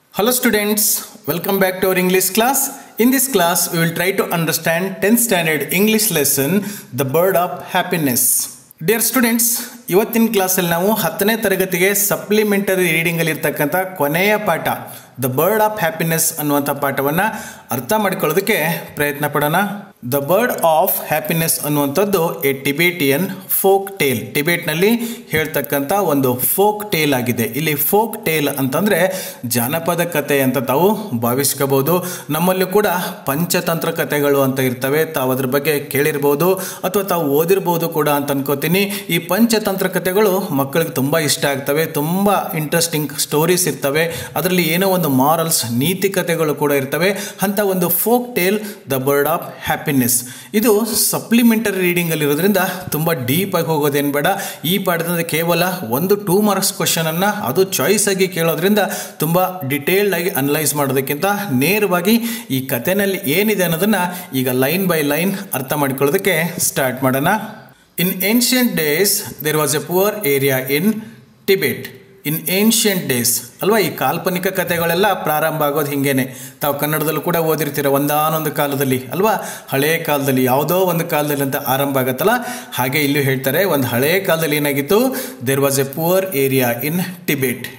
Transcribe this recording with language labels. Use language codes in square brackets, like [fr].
[en] Hello students, welcome back to our English class. In this class, we will try to understand 10th standard English lesson, The Bird of Happiness. Dear students, [kn] ಇವತ್ತಿನ ಕ್ಲಾಸಲ್ಲಿ ನಾವು 10ನೇ ತರಗತಿಗೆ supplementary ರೀಡಿಂಗಲ್ಲಿ ಇರ್ತಕ್ಕಂಥ ಕೊನೆಯ ಪಾಠ the bird of happiness ಅನ್ನುವಂಥ ಪಾಠವನ್ನು ಅರ್ಥ ಮಾಡಿಕೊಳ್ಳೋದಕ್ಕೆ ಪ್ರಯತ್ನ ಪಡೋಣ. ದ ಬರ್ಡ್ ಆಫ್ ಹ್ಯಾಪಿನೆಸ್ ಅನ್ನುವಂಥದ್ದು [en] A Tibetan folk tale. [kn] ಟಿಬೇಟ್ನಲ್ಲಿ ಹೇಳ್ತಕ್ಕಂಥ ಒಂದು ಫೋಕ್ ಟೇಲ್ ಆಗಿದೆ. ಇಲ್ಲಿ ಫೋಕ್ ಟೇಲ್ ಅಂತಂದರೆ ಜಾನಪದ ಕಥೆ ಅಂತ ತಾವು ಭಾವಿಸ್ಕೋಬಹುದು. ನಮ್ಮಲ್ಲೂ ಕೂಡ ಪಂಚತಂತ್ರ ಕಥೆಗಳು ಅಂತ ಇರ್ತವೆ. ತಾವು ಅದ್ರ ಬಗ್ಗೆ ಕೇಳಿರ್ಬೋದು ಅಥವಾ ತಾವು ಓದಿರ್ಬೋದು ಕೂಡ ಅಂತ ಅನ್ಕೋತೀನಿ. ಈ ಪಂಚತಂತ್ರ ಕಥೆಗಳು ಮಕ್ಕಳಿಗೆ ತುಂಬ ಇಷ್ಟ ಆಗ್ತವೆ. ತುಂಬ ಇಂಟ್ರೆಸ್ಟಿಂಗ್ ಸ್ಟೋರೀಸ್ ಇರ್ತವೆ. ಅದರಲ್ಲಿ ಏನೋ ಒಂದು ಮಾರಲ್ಸ್, ನೀತಿ ಕಥೆಗಳು ಕೂಡ ಇರ್ತವೆ. ಅಂತ ಒಂದು folk tail the bird of happiness. ಇದು ಸಪ್ಲಿಮೆಂಟರಿ ರೀಡಿಂಗಲ್ಲಿ ಇರೋದ್ರಿಂದ ತುಂಬ ಡೀಪ್ ಆಗಿ ಹೋಗೋದೇನು ಬೇಡ. ಈ ಪಾಠದಿಂದ ಕೇವಲ ಒಂದು 2 ಮಾರ್ಕ್ಸ್ ಕ್ವಶನ್ ಅನ್ನು ಅದು ಚಾಯ್ಸ್ ಆಗಿ ಕೇಳೋದ್ರಿಂದ ತುಂಬ ಡಿಟೇಲ್ಡ್ ಆಗಿ ಅನಲೈಸ್ ಮಾಡೋದಕ್ಕಿಂತ ನೇರವಾಗಿ ಈ ಕಥೆನಲ್ಲಿ ಏನಿದೆ ಅನ್ನೋದನ್ನು ಈಗ ಲೈನ್ ಬೈ ಲೈನ್ ಅರ್ಥ ಮಾಡಿಕೊಳ್ಳೋದಕ್ಕೆ ಸ್ಟಾರ್ಟ್ ಮಾಡೋಣ. [en] In ancient days, there was a poor area in Tibet. In ancient days [kn] ಅಲ್ವಾ, ಈ ಕಾಲ್ಪನಿಕ ಕಥೆಗಳೆಲ್ಲ ಪ್ರಾರಂಭ ಆಗೋದು ಹಿಂಗೇನೆ. ತಾವು ಕನ್ನಡದಲ್ಲೂ ಕೂಡ ಓದಿರ್ತೀರ, ಒಂದಾನೊಂದು ಕಾಲದಲ್ಲಿ ಅಲ್ವಾ, ಹಳೆಯ ಕಾಲದಲ್ಲಿ, ಯಾವುದೋ ಒಂದು ಕಾಲದಲ್ಲಿ ಅಂತ ಆರಂಭ ಆಗುತ್ತಲ್ಲ, ಹಾಗೆ ಇಲ್ಲೂ ಹೇಳ್ತಾರೆ. ಒಂದು ಹಳೆಯ ಕಾಲದಲ್ಲಿ ಏನಾಗಿತ್ತು, [en] There was a poor area in Tibet.